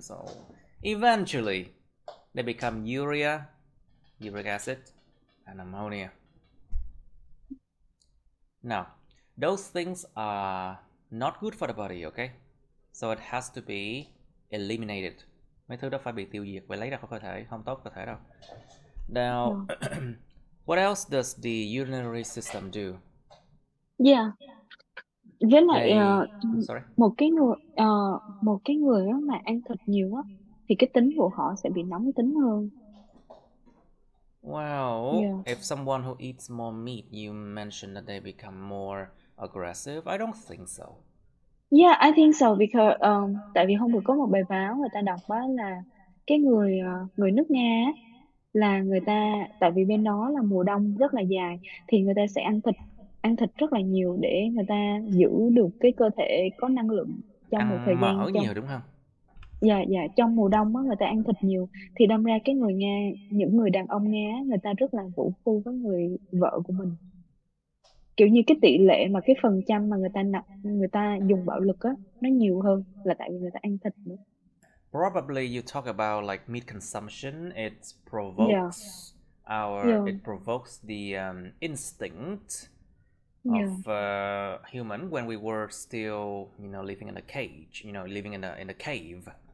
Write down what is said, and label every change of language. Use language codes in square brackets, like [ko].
[en] So eventually they become urea, uric acid, and ammonia. Now, those things are not good for the body, okay? So it has to be eliminated. [vi] Mấy thứ đó phải bị tiêu diệt, phải lấy ra khỏi cơ thể, không tốt cơ thể đâu. [en] Now, what else does the urinary system do? [vi] Với lại một cái người đó mà ăn thịt nhiều á thì cái tính của họ sẽ bị nóng tính hơn. [en] Well, if someone who eats more meat, you mentioned that they become more aggressive. I don't think so. Yeah, I think so because [vi] tại vì hôm vừa có một bài báo người ta đọc á là cái người nước Nga á, là người ta tại vì bên đó là mùa đông rất là dài thì người ta sẽ ăn thịt rất là nhiều để người ta giữ được cái cơ thể có năng lượng trong một thời Ăn gian mỡ nhiều đúng không? Dạ, trong mùa đông á người ta ăn thịt nhiều thì đâm ra cái người Nga, những người đàn ông Nga á, người ta rất là vũ phu với người vợ của mình, kiểu như cái tỷ lệ mà cái phần trăm mà người ta dùng bạo lực á nó nhiều hơn là tại vì người ta ăn thịt nữa. [en] Probably you talk about like meat consumption. It provokes it provokes the instinct of human when we were still, you know, living in a cage, you know, living in a cave.